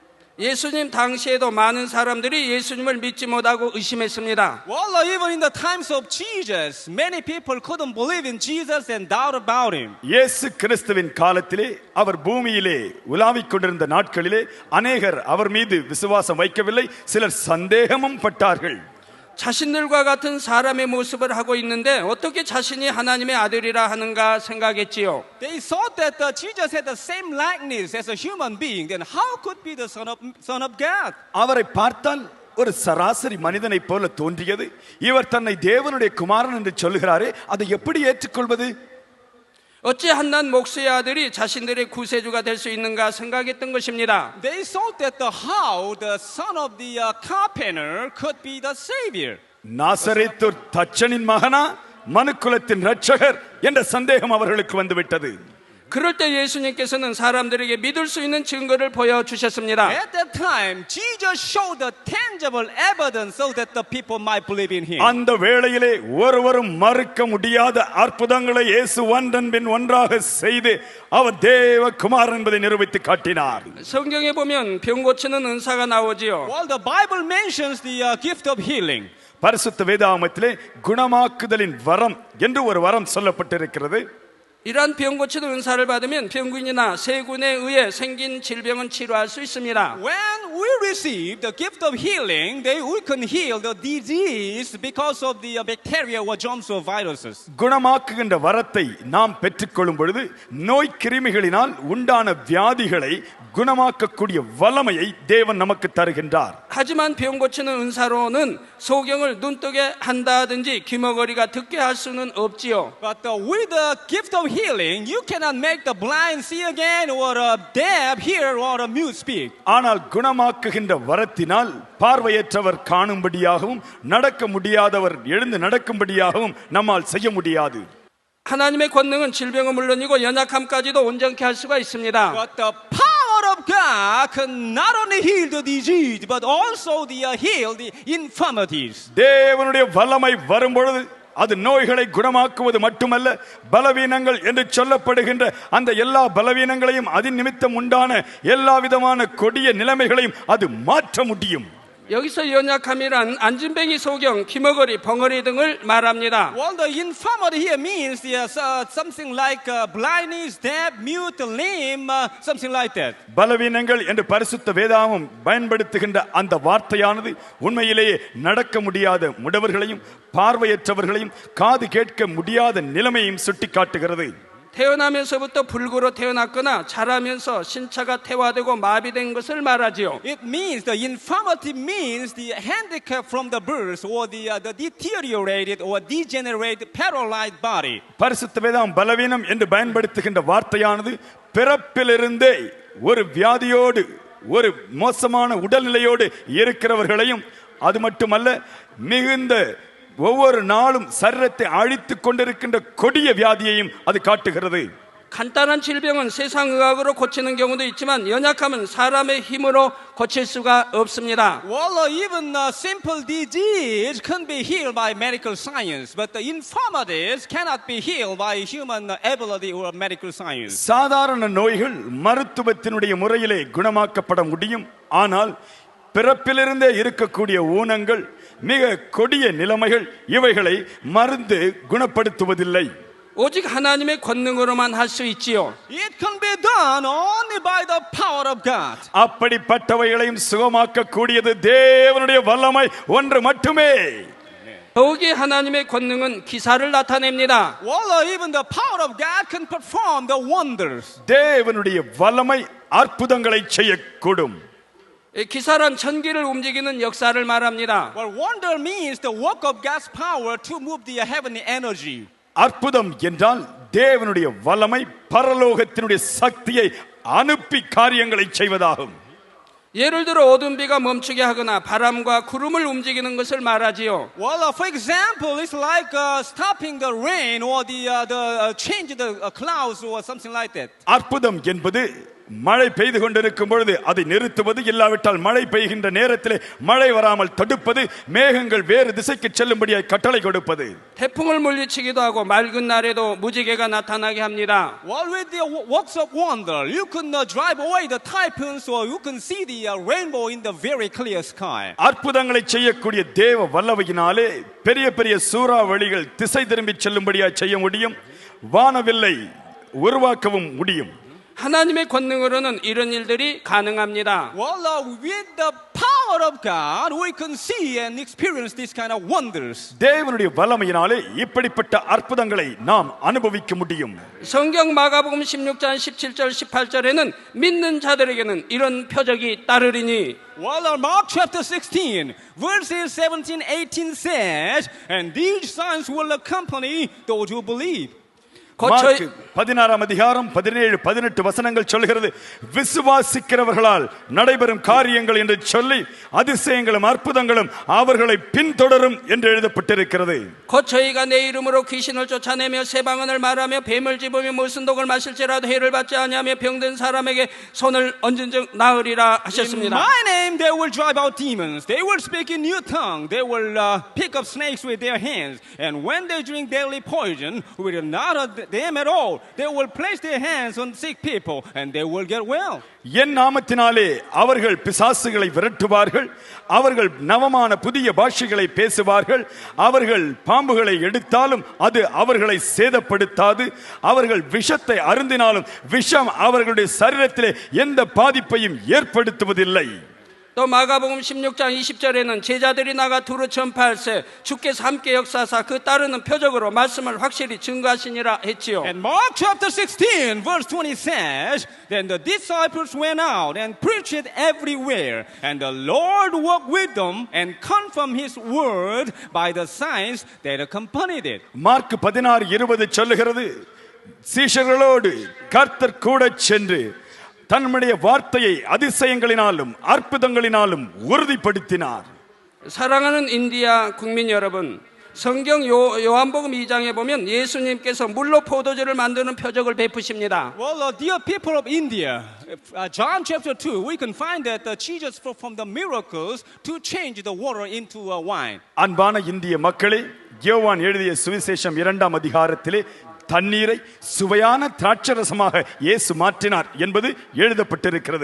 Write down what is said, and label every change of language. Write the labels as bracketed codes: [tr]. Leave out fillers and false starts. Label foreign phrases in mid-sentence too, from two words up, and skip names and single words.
[ko] 예수님 당시에도 많은 사람들이 예수님을 믿지 못하고 의심했습니다. [en] Well, even in the times of Jesus, many people couldn't believe in Jesus and doubt about Him. [ta] இயேசு கிறிஸ்துவின் காலத்திலே அவர் பூமியிலே உலாவிக் கொண்டிருந்த நாட்களிலே அநேகர் அவர் மீது விசுவாசம் வைக்கவில்லை, சிலர் சந்தேகமும் பட்டார்கள். [ko] 자신들과 같은 사람의 모습을 하고 있는데 어떻게 자신이 하나님의 아들이라 하는가 생각했지요. [en] They thought that Jesus had the same likeness as a human being. Then how could be the Son of God? [ta] அவரை பார்த்தால் ஒரு சராசரி மனிதனைப் போல தோன்றியது. இவர் தன்னை தேவனுடைய குமாரன் என்று சொல்கிறாரே, அதை எப்படி ஏற்றுக்கொள்வது? [ko] 어찌 한낱 목수의 아들이 자신들의 구세주가 될 수 있는가 생각했던 것입니다. [en] They thought that how the son of the carpenter could be the savior. [ta] நாசரேத்து தச்சனின் மகனா, மனுக்குலத்தின் இரட்சகர் என்ற சந்தேகம் அவர்களுக்கு வந்துவிட்டது. [ko] 그럴 때 예수님께서는 사람들에게 믿을 수 있는 증거를 보여주셨습니다. [en] At that time, Jesus showed the tangible evidence so that the people might believe in Him. [ta] அந்த வேளையிலே ஒருவரும் மறுக்க முடியாத அற்புதங்களை இயேசு ஒன்றன் பின் ஒன்றாக செய்து அவர் தேவ குமாரன் என்பதை நிரூபித்து காட்டினார். [ko] 성경에 보면 병 고치는 은사가 나오지요. [en] Well, the Bible mentions the gift of healing. [ta] பரிசுத்த வேதாகமத்திலே குணமாக்குதலின் வரம் என்று ஒரு வரம் சொல்லப்பட்டிருக்கிறது. [ko] 이러한 병 고치는 은사를 받으면 병균이나 세균에 의해 생긴 질병은 치료할 수 있습니다. [en] When we receive the gift of healing, we can heal the disease because of the bacteria or germs or viruses. [ta] குணமாக்குகின்ற வரத்தை நாம் பெற்றுக்கொள்ளும் பொழுது நோய் கிருமிகளினால் உண்டான வியாதிகளை குணமாக்கக்கூடிய வல்லமையை தேவன் நமக்கு தருகின்றார். [ko] 하지만 병 고치는 은사로는 소경을 눈뜨게 한다든지 귀머거리가 듣게 할 수는 없지요. [en] But with the gift of healing, you cannot make the blind see again, or deaf hear, or mute speak. [ta] ஆனால் குணமாக்குகின்ற வரத்தினால் பார்வையற்றவர் காணும்படியாகவும் நடக்க முடியாதவர் எழுந்து நடக்கும்படியாகவும் நம்மால் செய்ய முடியாது. [ko] 하나님의 권능은 질병은 물론이고 연약함까지도 온전케 할 수가 있습니다. [en] But the power of God can not only heal the disease, but also heal the infirmities. [ta] தேவனுடைய வல்லமை வரும்பொழுது அது நோய்களை குணமாக்குவது மட்டுமல்ல, பலவீனங்கள் என்று சொல்லப்படுகின்ற அந்த எல்லா பலவீனங்களையும் அதன் நிமித்தம் உண்டான எல்லா விதமான கொடிய நிலைமைகளையும் அது மாற்ற முடியும். [ko] 여기서 연약함이란 안진뱅이, 소경, 귀머거리, 벙어리 등을 말합니다. [en] Well, the infirmity here means something like blindness, deaf, mute, lame, something like that. [ta] பலவீனங்கள் என்று பரிசுத்த வேதாகமம் பயன்படுத்துகின்ற அந்த வார்த்தையானது உண்மையிலேயே நடக்க முடியாத முடவர்களையும் பார்வையற்றவர்களையும் காது கேட்க முடியாத நிலைமையையும் சுட்டிக்காட்டுகிறது. [ko] 태어나면서부터 불구로 태어났거나 자라면서 신체가 퇴화되고 마비된 것을 말하지요. [en] It means the infirmity means the handicap from the birth, or the deteriorated or degenerated paralyzed body. [ta] பரிசுத்த வேதம் பலவீனம் என்று பயன்படுத்துகின்ற வார்த்தையானது பிறப்பிலிருந்தே ஒரு வியாதியோடு ஒரு மோசமான உடல்நிலையோடு இருக்கிறவர்களையும், அது மட்டுமல்ல மிகுந்த ஒவ்வொரு நாளும் சரீரத்தை அழித்துக் கொண்டிருக்கின்ற கொடிய வியாதியையும் அது காட்டுகிறது. [ko] 간단한 질병은 세상 의학으로 고치는 경우도 있지만 연약함은 사람의 힘으로 고칠 수가 없습니다. [en] Well, even simple disease can be healed by medical science, but the infirmities cannot be healed by human ability or medical science. [ta] சாதாரண நோய்கள் மருத்துவத்தினுடைய முறையிலே குணமாக்கப்பட முடியும். ஆனால் பிறப்பிலிருந்தே இருக்கக்கூடிய ஊனங்கள், மிக கொடிய நிலைமைகள், இவைகளை மருந்து குணப்படுத்துவதில்லை. [ko] 오직 하나님의 권능으로만 할 수 있지요. [en] It can be done only by the power of God. [ta] அப்படிப்பட்டவைகளையும் சுகமாக்க கூடியது தேவனுடைய வல்லமை ஒன்று மட்டுமே. [ko] 더욱이 하나님의 권능은 기사를 나타냅니다. [en] Well, even the power of God can perform the wonders. [ta] தேவனுடைய வல்லமை அற்புதங்களை செய்யக்கூடும். [ko] 기사란 천기를 움직이는 역사를 말합니다. [en] Well, wonder means the work of God's power to move the heavenly energy. [ta] அற்புதம் என்றால் தேவனுடைய வல்லமை பரலோகத்தினுடைய சக்தியை அனுப்பி காரியங்களை செய்வதாகும். [ko] 예를 들어 어두운 비가 멈추게 하거나 바람과 구름을 움직이는 것을 말하지요. [en] Well, for example, it's like stopping the rain, or the change the clouds, or something like that. [ta] அற்புதம் என்பது மழை பெய்து கொண்டிருக்கும் பொழுது அதை நிறுத்துவது, இல்லாவிட்டால் மழை பெய்கின்ற நேரத்திலே மழை வராமல் தடுப்பது, மேகங்கள் வேறு திசைக்கு செல்லும்படியாய் கட்டளை கொடுப்பது. [ko] 태풍을 물리치기도 하고 맑은 날에도 무지개가 나타나게 합니다. [en] Well, with the works of wonder, you can drive away the typhoons, or you can see the rainbow in the very clear sky. [ta] அற்புதங்களை செய்யக்கூடிய தேவ வல்லமையினாலே பெரிய பெரிய சூறாவளிகள் திசை திரும்பி செல்லும்படியாய் செய்ய முடியும். வானவில்லை உருவாக்கவும் முடியும். [ko] 하나님의 권능으로는 이런 일들이 가능합니다. [en] Well, with the power of God, we can see and experience these kind of wonders. [ta] தேவனுடைய வல்லமையினாலே இப்படிப்பட்ட அற்புதங்களை நாம் அனுபவிக்க முடியும். [ko] 성경 마가복음 16장 17절 18절에는 믿는 자들에게는 이런 표적이 따르리니. [en] Well, Mark chapter 16, verses 17, 18 says, and these signs will accompany those who believe. [ta] மார்க் 16ஆம் அதிகாரம் 17, 18 வசனங்கள் சொல்கிறது, விசுவாசிக்கிறவர்களால் நடைபெறும் காரியங்கள் என்று சொல்லி அதிசயங்களும் அற்புதங்களும் அவர்களை பின்தொடரும் என்று எழுதப்பட்டிருக்கிறது. [ko] 곧 저희가 내 이름으로 귀신을 쫓아내며 새 방언을 말하며 뱀을 집으며 무슨 독을 마실지라도 해를 받지 아니하며 병든 사람에게 손을 얹은즉 나으리라 하셨습니다. [en] In my name they will drive out demons. They will speak in new tongue. They will pick up snakes with their hands. And when they drink deadly poison, will not them at all. They will place their hands on sick people and they will get well. [ta] என் நாமத்தினாலே அவர்கள் பிசாசுகளை விரட்டுவார்கள், அவர்கள் நவமான புதிய பாஷைகளை பேசுவார்கள், அவர்கள் பாம்புகளை எடுத்தாலும் அது அவர்களை சேதப்படுத்தாது, அவர்கள் விஷத்தை அருந்தினாலும் விஷம் அவர்களுடைய சரீரத்திலே எந்த பாதிப்பையும் ஏற்படுத்துவதில்லை. [ko] 또 마가복음 16장 20절에는 제자들이 나가 두루 전파할세 주께서 함께 역사하사 그 따르는 표적으로 말씀을 확실히 증거하시니라 했지요. [en] And Mark chapter 16 verse 20 says, then the disciples went out and preached it everywhere, and the Lord walked with them and confirmed his word by the signs that accompanied it. [ta] மார்க் 16:20 சொல்லுகிறது, சீஷர்களோடு கர்த்தர் கூட சென்று தன்னுடைய வார்த்தையை அதிசயங்களினாலும் அற்புதங்களினாலும் உறுதிப்படுத்தினார். [ko] 사랑하는 인디아 국민 여러분, 성경 요한복음 2장에 보면 예수님께서 물로 포도주를 만드는 표적을 베푸십니다. [en] Well, dear people of India, John chapter 2, we can find that Jesus performed the miracles to change the water into wine. [ta] அன்பான இந்திய மக்களே, யோவான் எழுதிய சுவிசேஷம் 2ஆம் அதிகாரத்திலே தண்ணீரை சுவையான திராட்சரசமாக இயேசு மாற்றினார் என்பது எழுதப்பட்டிருக்கிறது.